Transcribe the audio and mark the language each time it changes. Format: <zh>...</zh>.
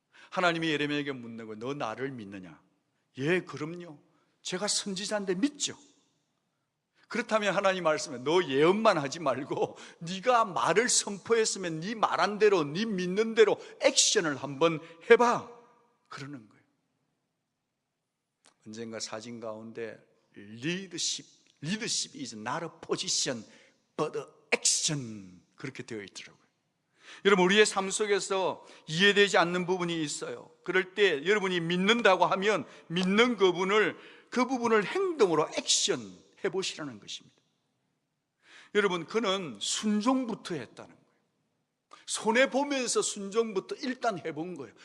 <ko>하나님이 예레미야에게 묻는 거예요. 너 나를 믿느냐? 예, 그럼요. 제가 선지자인데 믿죠. 그렇다면 하나님 말씀에 너 예언만 하지 말고 네가 말을 선포했으면 네 말한 대로, 네 믿는 대로 액션을 한번 해봐, 그러는 거예요. 언젠가 사진 가운데</ko> <en>leadership is not a position but a action,</en> <ko>그렇게 되어 있더라고요. 여러분, 우리의 삶 속에서 이해되지 않는 부분이 있어요. 그럴 때 여러분이 믿는다고 하면 믿는 그 부분을 행동으로 액션 해보시라는 것입니다. 여러분, 그는 순종부터 했다는 거예요. 손해보면서 순종부터 일단 해본 거예요.</ko>